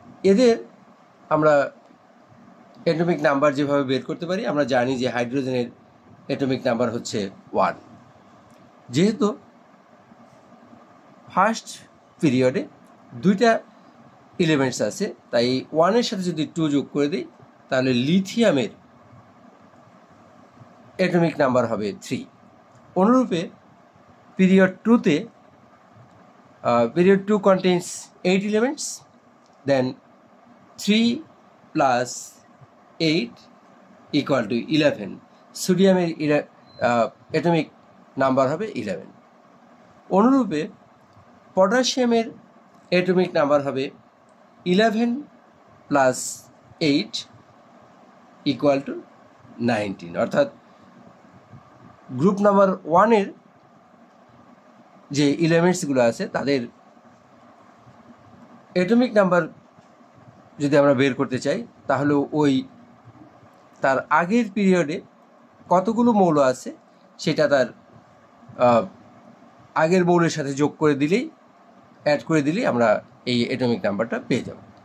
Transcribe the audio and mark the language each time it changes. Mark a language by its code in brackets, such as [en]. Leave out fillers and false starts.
[bn] এদের আমরা atomic number যেভাবে বের করতে পারি, আমরা জানি যে হাইড্রোজেনের অ্যাটমিক নাম্বার হচ্ছে 1। যেহেতু ফার্স্ট পিরিয়ডে 2টা এলিমেন্টস আছে, তাই 1-এর সাথে যদি 2 যোগ করে দিই তাহলে লিথিয়ামের অ্যাটমিক নাম্বার হবে 3। অনুরূপে period 2-তে [en] period 2 contains 8 elements, then 3 plus 8 equal to 11. [bn] সোডিয়ামের অ্যাটমিক নাম্বার হবে 11। অনুরূপে পটাশিয়ামের অ্যাটমিক নাম্বার হবে 11 plus 8 [en] equal to [bn] 19, অর্থাৎ গ্রুপ নাম্বার 1-এর যে এলিমেন্টসগুলো আছে তাদের অ্যাটমিক নাম্বার যদি আমরা বের করতে চাই, তাহলে ওই তার আগের পিরিয়ডে কতগুলো মৌল আছে সেটা তার আগের মৌলের সাথে যোগ করে দিলেই, অ্যাড করে দিলেই আমরা এই অ্যাটমিক নাম্বারটা পেয়ে যাব।